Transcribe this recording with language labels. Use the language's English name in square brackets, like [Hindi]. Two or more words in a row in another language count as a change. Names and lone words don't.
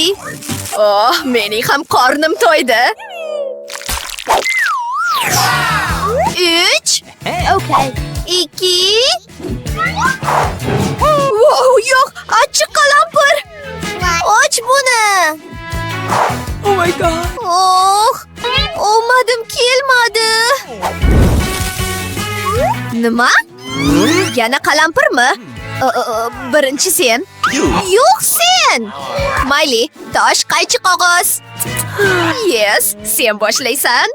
[Uzbek] Oh, mening ham qornim to'ydi. [English] 3 Okay. [Uzbek] 2 Wow, yo'q, achchiq qalampir. Och buni. [English] Oh my god. [Uzbek] Oh, omadim kelmadi. Nima? Yana qalampirmi? Birinchi sen. Yo'q, sen. Mayli, tosh, qaychi, qog'oz. Yes, sen boshlaysan.